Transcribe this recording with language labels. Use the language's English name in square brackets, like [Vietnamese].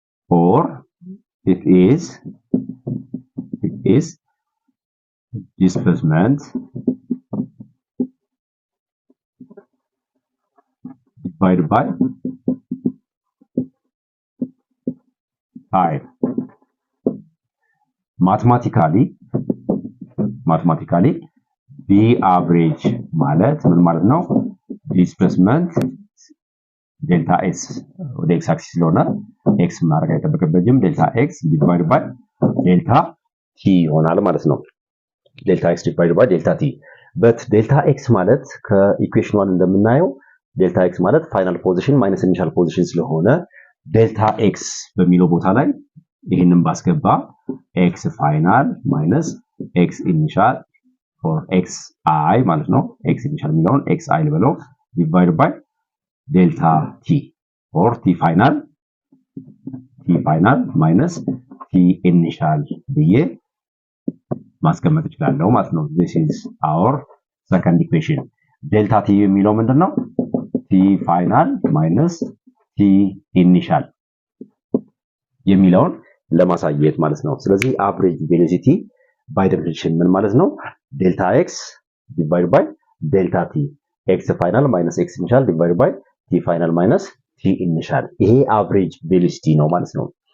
[English] or it is displacement divided by time. Mathematically the average [Amharic] ማለት ምን ማለት ነው? displacement delta s ወደ x axis ስለሆነ x ማድረግ አይጠበቅብኝም። delta x divided by delta t ይሆናል ማለት ነው። delta x divided by delta t but delta x ማለት ከኢኩዌሽኑ እንደምናየው delta x ማለት ፋይናል ፖዚሽን ማይነስ ኢኒሻል ፖዚሽን ስለሆነ delta x በሚለው ቦታ ላይ ይሄንን ባስገባ [English] x ፋይናል ማይነስ x ኢኒሻል for xi [Amharic] ማለት ነው። [English] x ኢኒሻል [Amharic] የሚለውን xi ልበለው [English] divided by delta t or t final minus t initial ብዬ [Amharic] ማስቀመጥ እችላለሁ ማለት ነው። [English] this is our second equation delta t የሚለው ምንድነው t final minus t initial የሚለውን ለማሳየት ማለት ነው። ስለዚህ average velocity by definition ምን ማለት ነው delta x divided by delta t x final minus x initial divided by t final minus t initial [Amharic] ይሄ average velocity ነው ማለት ነው።